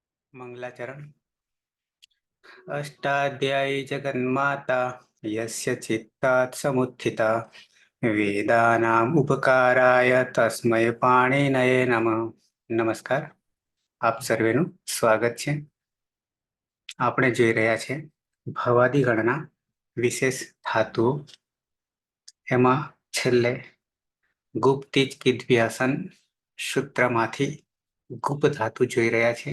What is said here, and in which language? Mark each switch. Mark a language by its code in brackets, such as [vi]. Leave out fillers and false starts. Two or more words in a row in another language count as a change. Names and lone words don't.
[sa] मंगलाचरण। अष्टाध्यायी जगन्माता यस्य चित्तात् समुत्थिता वेदानाम् उपकाराय तस्मै पाणिनये नमः। [gu] નમસ્કાર, આપ સર્વેનું સ્વાગત છે। આપણે જોઈ રહ્યા છે ભવાદી ગણના વિશેષ ધાતુઓ, એમાં છેલ્લે ગુપ્તિજ કિદ્વ્યાસન સૂત્રમાંથી ગુપ ધાતુ જોઈ રહ્યા છે।